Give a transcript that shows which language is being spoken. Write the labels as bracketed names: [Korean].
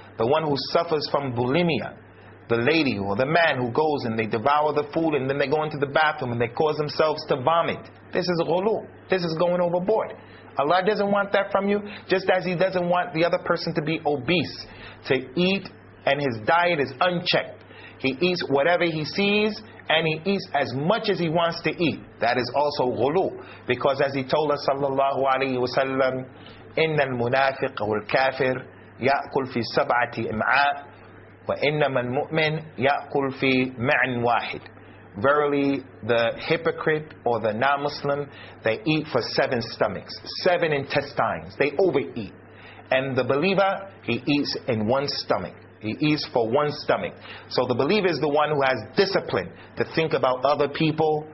[English] The one who suffers from bulimia, the lady or the man who goes and they devour the food and then they go into the bathroom and they cause themselves to vomit. This is ghulu. This is going overboard. Allah doesn't want that from you, just as He doesn't want the other person to be obese, to eat and his diet is unchecked. He eats whatever he sees and he eats as much as he wants to eat. That is also ghulu. Because as He told us [Arabic] sallallahu alayhi wa sallam, إِنَّ الْمُنَافِقَ وَالْكَافِرِ يَأْكُلْ فِي سَبْعَةِ إِمْعَاءِ وَإِنَّمَا الْمُؤْمِنِ يَأْكُلْ فِي مَعٍ وَاحِدٍ. [English] Verily, the hypocrite or the non-Muslim, they eat for seven stomachs, seven intestines. They overeat. And the believer, he eats in one stomach. He eats for one stomach. So the believer is the one who has discipline to think about other people.